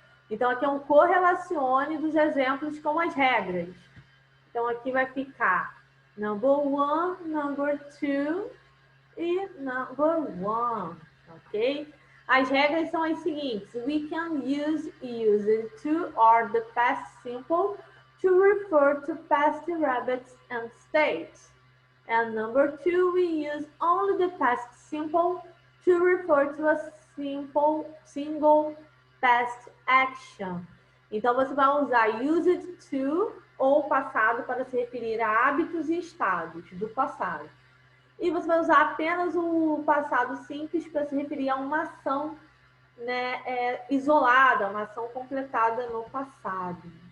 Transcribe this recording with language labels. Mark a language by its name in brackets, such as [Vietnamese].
[Portuguese] Então, aqui é um correlacione dos exemplos com as regras. Então, aqui vai ficar number 1, number 2 e number 1, ok? As regras são as seguintes. [English] We can use used to or the past simple to refer to past rabbits and states. And number 2, we use only the past simple to refer to a single past action. [Portuguese] Então, você vai usar used to ou passado para se referir a hábitos e estados do passado. E você vai usar apenas o passado simples para se referir a uma ação, né, isolada, uma ação completada no passado.